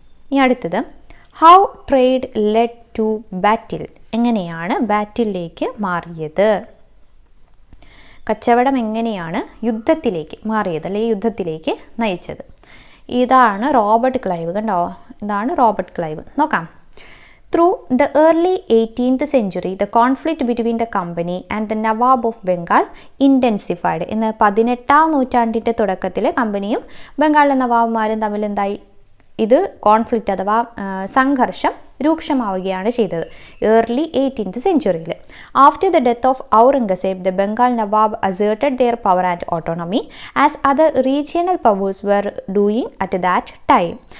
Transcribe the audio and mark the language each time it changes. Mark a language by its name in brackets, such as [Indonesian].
[Malayalam] ഇനി അടുത്തത് [English] How trade led to battle. [Malayalam] എങ്ങനെയാണ് ബാറ്റിലേക്ക് മാറിയത്? കച്ചവടം എങ്ങനെയാണ് യുദ്ധത്തിലേക്ക് മാറിയത് അല്ലെങ്കിൽ യുദ്ധത്തിലേക്ക് നയിച്ചത്? ഇതാണ് റോബർട്ട് ക്ലൈവ്. കണ്ടോ, ഇതാണ് റോബർട്ട് ക്ലൈവ്. നോക്കാം. [English] Through the early 18th century, the conflict between the company and the Nawab of Bengal intensified. [Malayalam] ഇന്ന് 18ാം നൂറ്റാണ്ടിൻ്റെ തുടക്കത്തിൽ കമ്പനിയും ബംഗാളിലെ നവാബുമാരും തമ്മിൽ എന്തായി? ഇത് കോൺഫ്ലിക്റ്റ് അഥവാ സംഘർഷം രൂക്ഷമാവുകയാണ് ചെയ്തത് early 18th സെഞ്ചുറിയിൽ. [English] After the death of Aurangzeb, the Bengal nawab asserted their power and autonomy as other regional powers were doing at that time.